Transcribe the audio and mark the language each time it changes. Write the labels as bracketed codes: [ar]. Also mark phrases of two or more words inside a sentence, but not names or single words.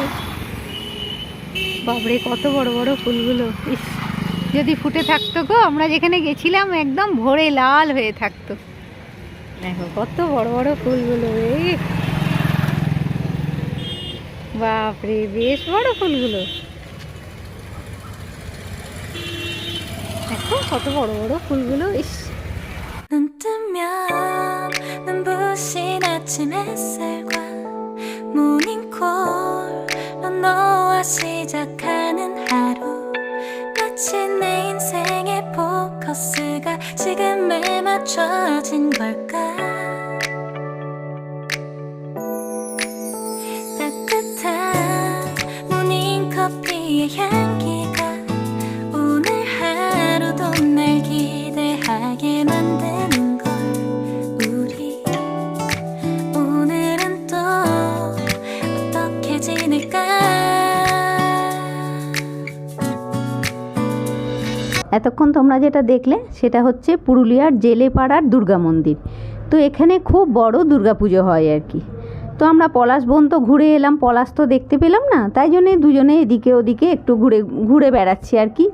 [bn] বাবরে কত বড় বড় ফুলগুলো, ইস যদি ফুটে থাকতো গো, আমরা যেখানে গেছিলাম একদম ভরে লাল হয়ে থাকতো। দেখো কত বড় বড় ফুলগুলো, এই বাপরে বেশ boro ফুলগুলো। দেখো কত বড় বড় ফুলগুলো, ইস। [ko] 눈 뜨면 눈부신 아침 햇살과 모닝콜로 너와 시작하는 하루, 마치 내 인생의 포커스가 지금에 맞춰진 걸까. 따뜻한 모닝커피의 향기가 오늘 하루도 날 기대하게 만드는 걸. 우리 오늘은 또 어떻게 지낼까. [bn] এতক্ষণ তোমরা যেটা দেখলে সেটা হচ্ছে পুরুলিয়ার জেলেপাড়ার দুর্গা মন্দির। তো এখানে খুব বড় দুর্গাপুজো হয় আর কি। তো আমরা পলাশ বন তো ঘুরে এলাম, পলাশ তো দেখতে পেলাম না, তাই জন্যে দুজনে এদিকে ওদিকে একটু ঘুরে ঘুরে বেড়াচ্ছি আর কি।